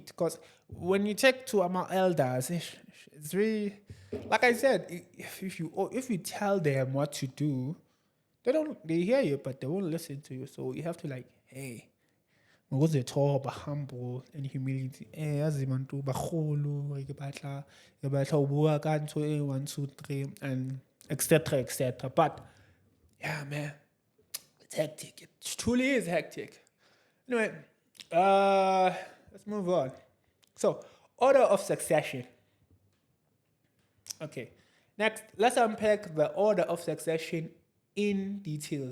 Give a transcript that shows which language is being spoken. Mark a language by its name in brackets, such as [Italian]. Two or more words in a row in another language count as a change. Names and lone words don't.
[English] Because when you take to our elders, it's really like I said. If you tell them what to do, they hear you, but they won't listen to you. So you have to like, hey, because they talk about humble and humility. [Southern Sotho] Eh, [Zulu] yazi bantu bagolo, [Southern Sotho] ke batla ho bua ka ntho e 1 2 3 [English] and etc etc. But yeah, man, it's hectic. It truly is hectic. Anyway, let's move on. So, order of succession. Okay. Next, let's unpack the order of succession in details.